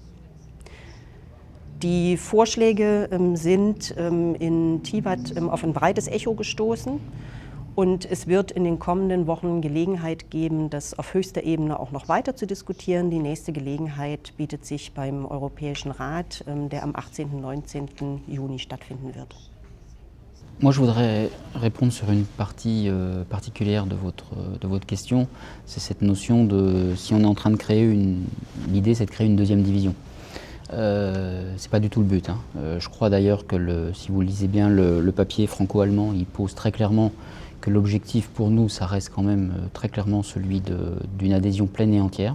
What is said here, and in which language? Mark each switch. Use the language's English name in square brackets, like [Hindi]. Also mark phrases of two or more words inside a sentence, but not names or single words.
[German] Die Vorschläge sind in Tivat auf ein breites Echo gestoßen. Und es wird in den kommenden Wochen Gelegenheit geben, das auf höchster Ebene auch noch weiter zu diskutieren. Die nächste Gelegenheit bietet sich beim Europäischen Rat, der am 18. und 19. Juni stattfinden wird. [French] Moi, je voudrais répondre sur une partie particulière de votre question. C'est cette notion de, si on est en train de créer l'idée c'est de créer une deuxième division. C'est pas du tout le but. Je crois d'ailleurs que si vous lisez bien le papier franco-allemand, il pose très clairement que l'objectif pour nous, ça reste quand même très clairement celui d'une adhésion pleine et entière.